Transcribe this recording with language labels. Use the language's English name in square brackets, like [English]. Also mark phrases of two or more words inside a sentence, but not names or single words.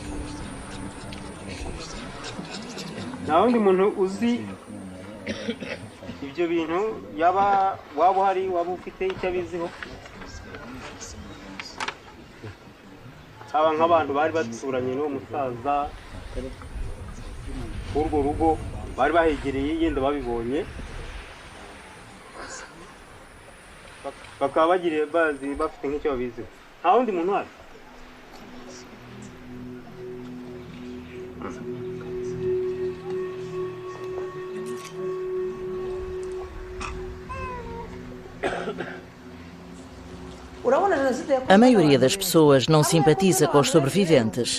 [Kinyarwanda] Nta wundi muntu uzi ibyo bintu yaba waba uhari waba ufite icyo abiziho aba nk'abantu bari baturanye n'uwo musaza urwo rugo bari bahegereye yenda babibonye bakaba bagiriye bazi bafite nk'icyo babiziho nta wundi muntu uhari [Portuguese] A maioria das pessoas não simpatiza com os sobreviventes.